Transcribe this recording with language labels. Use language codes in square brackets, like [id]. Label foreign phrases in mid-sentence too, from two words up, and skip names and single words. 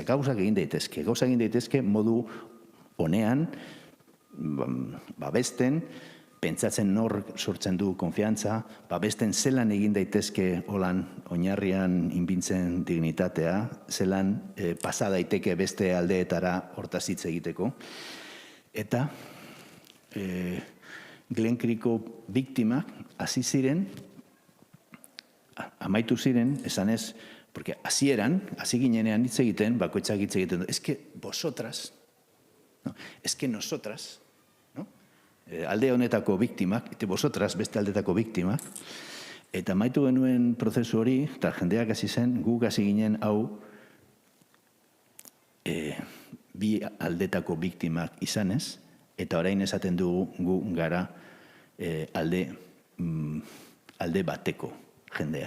[eu] Gauzak egin daitezke modu honean, babesten, pentsatzen nor sortzen du konfiantza, babesten zelan egin daitezke holan oinarrian inbintzen dignitatea, zelan pasa daiteke beste aldeetara hortaz hitz egiteko. Eta Glencrieko biktimak hasi ziren, amaitu ziren, esanez, porque hasi ginenean hitz egiten, bakoitzak hitz egiten, [es] es que vosotras, no? Es que nosotras, no? [eu] Alde honetako biktimak, eta vosotras beste aldetako biktimak, eta amaitu genuen prozesu hori, eta jendeak hasi zen, guk hasi ginen hau bi aldetako biktimak izanez, eta orain esaten dugu gu gara alde bateko jendea.